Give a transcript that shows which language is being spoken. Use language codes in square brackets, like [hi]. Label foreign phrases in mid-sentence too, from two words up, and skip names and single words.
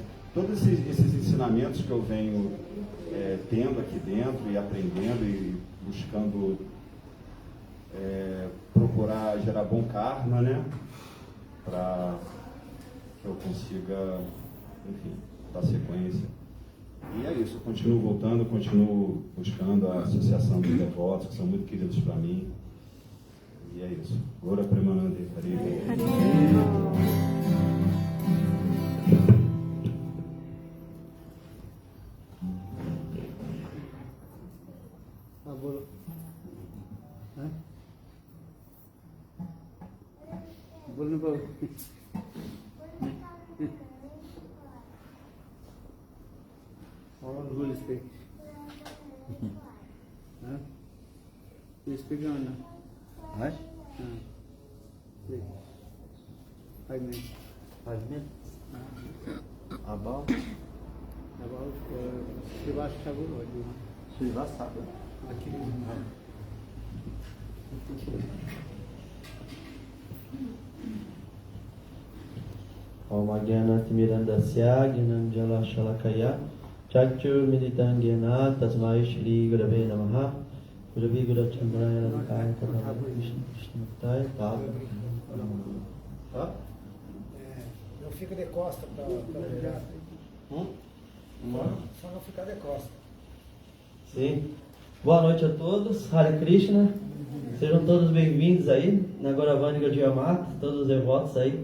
[pt] Todos esses ensinamentos que eu venho tendo aqui dentro e aprendendo e buscando procurar gerar bom karma, né? Para que eu consiga, enfim, dar sequência. E é isso, eu continuo voltando, continuo buscando a associação dos devotos, que são muito queridos para mim. E é isso. Ora Premanande Haribo. [hi] बोलो हैं? बोलने पर [en] all will speak. Huh? You speak or no? Right? Speak. 5 minutes. 5 minutes. About About Srivas Thakur, what do you want? Srivastava. [sa] Om Agyanat Mirandasya Gnanam Jala Shalakaya Chakchur Militangena Tasmai Shri Gurave Namaha Guravi Gurachandraya Radhikaya Tadava Vishnutaya Tava. [pt] Eu fico de costa para olhar. Só não ficar de costa. Sim. Boa noite a todos. [sa] Hare Krishna. [pt] Sejam todos bem-vindos aí na Gauravani Gaudiya Mata, todos os devotos aí.